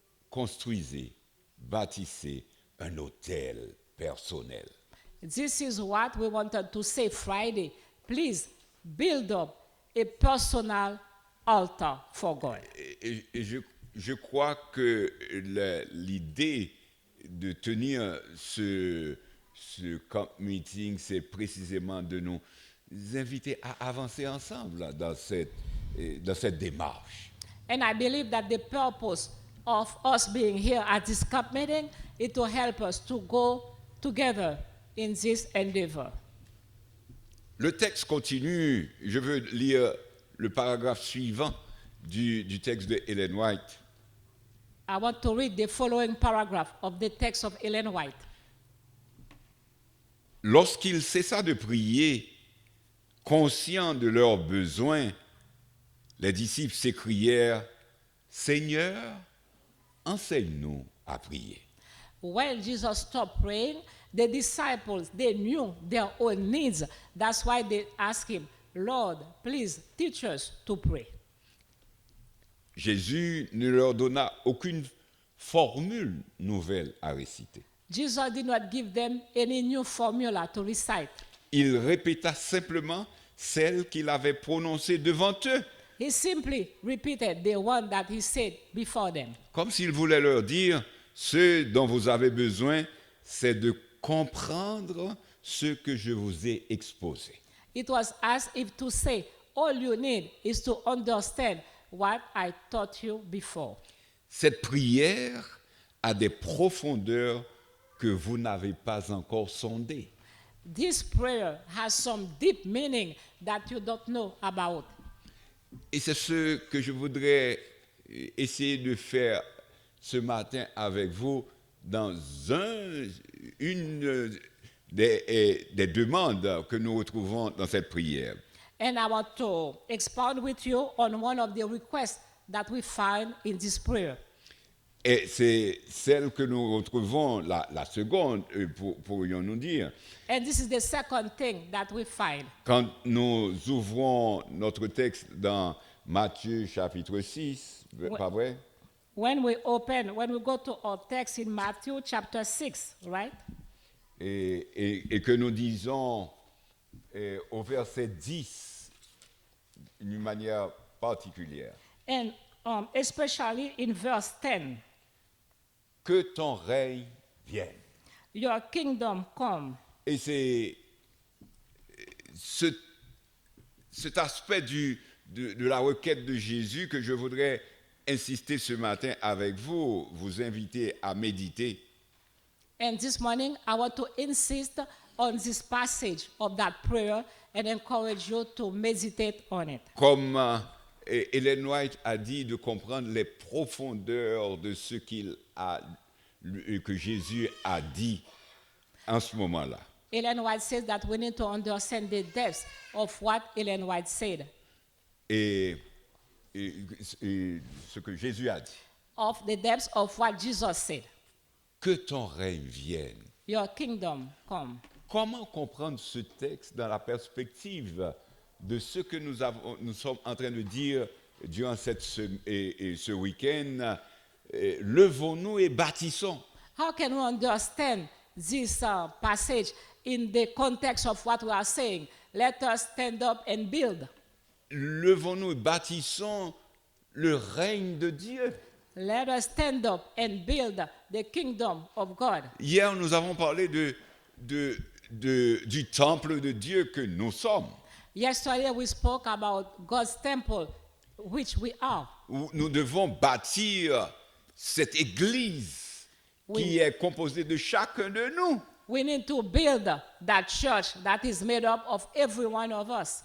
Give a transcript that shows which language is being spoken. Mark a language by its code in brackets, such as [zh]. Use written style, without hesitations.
[fr] Construisez, bâtissez un autel personnel. [en] This is what we wanted to say Friday. Please build up a personal altar for God. [fr] Et je crois que l'idée de tenir ce camp meeting, c'est précisément de nous inviter à avancer ensemble dans cette démarche. [en] And I believe that the purpose of us being here at this camp meeting is to help us to go together in this endeavor. [fr] Le texte continue. Je veux lire le paragraphe suivant du texte de Ellen White. [en] I want to read the following paragraph of the text of Ellen White. [fr] Lorsqu'il cessa de prier, conscients de leurs besoins, les disciples s'écrièrent « Seigneur, enseigne-nous à prier. » [en] When Jesus stopped praying, the disciples, they knew their own needs. That's why they asked him, Lord, please teach us to pray. [fr] Jésus ne leur donna aucune formule nouvelle à réciter. [en] Jesus did not give them any new formula to recite. [fr] Il répéta simplement celle qu'il avait prononcée devant eux, [en] He simply repeated the one that he said before them. [fr] comme s'il voulait leur dire, ce dont vous avez besoin, c'est de comprendre ce que je vous ai exposé. [en] It was as if to say, all you need is to understand what I taught you before. [fr] Cette prière a des profondeurs que vous n'avez pas encore sondées. [en] This prayer has some deep meaning that you don't know about. [fr] Et c'est ce que je voudrais essayer de faire ce matin avec vous dans une des demandes que nous retrouvons dans cette prière. [en] And I want to expound with you on one of the requests that we find in this prayer. [fr] Et c'est celle que nous retrouvons, la seconde, pourrions-nous dire, [en] And this is the second thing that we find. [fr] quand nous ouvrons notre texte dans Matthieu chapitre 6, pas vrai? [en] When we go to our text in Matthew chapter 6, right? [fr] Et que nous disons au verset 10 d'une manière particulière, [en] And especially in verse 10, [fr] que ton règne vienne. [en] your kingdom come. [fr] Et c'est cet aspect de la requête de Jésus que je voudrais insister ce matin avec vous, vous inviter à méditer. [en] And this morning, I want to insist on this passage of that prayer and encourage you to meditate on it. [fr] Comme Ellen White a dit, de comprendre les profondeurs de ce que Jésus a dit en ce moment-là. [en] Ellen White says that we need to understand the depths of what Ellen White said, [fr] Et ce que Jésus a dit. [en] of the depths of what Jesus said. [fr] Que ton règne vienne. [en] Your kingdom come. [fr] Comment comprendre ce texte dans la perspective de ce que nous sommes en train de dire durant ce week-end? Levons-nous et bâtissons. [en] How can we understand this passage in the context of what we are saying? Let us stand up and build. [fr] Levons-nous et bâtissons le règne de Dieu. [en] Let us stand up and build the kingdom of God. [fr] Hier, nous avons parlé du temple de Dieu que nous sommes. [en] Yesterday we spoke about God's temple, which we are. [fr] Où nous devons bâtir cette église qui est composée de chacun de nous. [en] We need to build that church that is made up of every one of us.